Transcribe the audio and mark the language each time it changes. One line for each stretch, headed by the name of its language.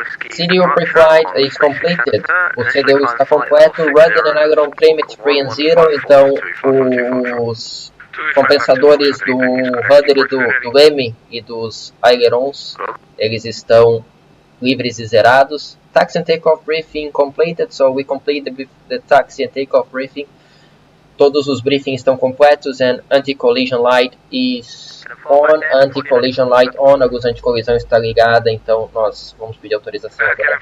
English: CDU pre-flight is completed.
Portuguese: O CDU está completo.
English: Running and aileron trim at 3 and 0.
Portuguese: Então, os compensadores do rudder e do M e dos ailerons, eles estão livres e zerados.
English: Taxi and takeoff briefing completed, so we complete the taxi and takeoff briefing.
Portuguese: Todos os briefings estão completos,
English: and anti-collision light is on, anti-collision light on,
Portuguese: a luz anti-colisão está ligada, então nós vamos pedir autorização agora.